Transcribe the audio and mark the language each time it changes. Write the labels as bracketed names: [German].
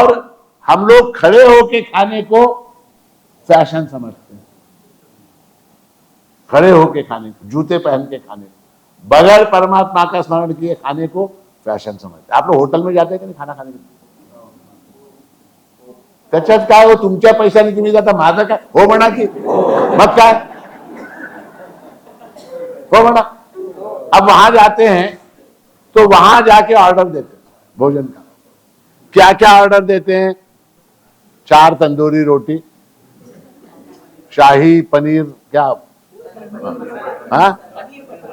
[Hindi] और हम लोग खड़े होके खाने को फैशन समझते हैं, खड़े होके खाने को, जूते पहन के खाने को, बगैर परमात्मा का स्मरण किए खाने को फैशन समझते। आप लोग होटल में जाते हैं कि नहीं खाना खाने के लिए? [Marathi] त्याच्यात काय हो, तुमच्या पैशाने तुम्ही जाता, माझं काय हो म्हणा की, मग काय हो म्हणा। [Hindi] अब वहां जाते हैं तो वहां जाके ऑर्डर देते हैं भोजन का। क्या क्या ऑर्डर देते हैं? 4 तंदूरी रोटी, शाही पनीर, क्या, हाँ